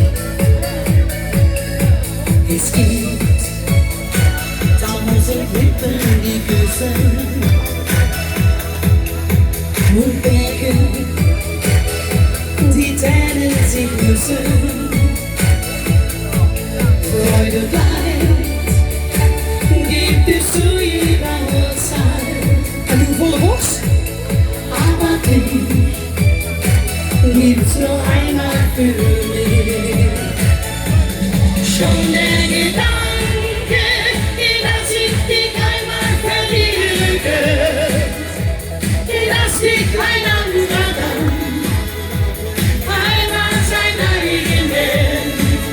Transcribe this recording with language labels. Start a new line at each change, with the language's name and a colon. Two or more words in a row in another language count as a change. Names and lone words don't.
German: Es gibt 1000 Lippen, die küssen und Berge, die Tränen sich müssen. Freude bleibt, gibt es zu jeder Uhrzeit.
Dutch: En doe volle borst.
German: Aber dich gibt's nur einmal für mich. Schon der Gedanke, dass ich dich einmal verliere, dass dich kein anderer dann einmal sein eigen nennt.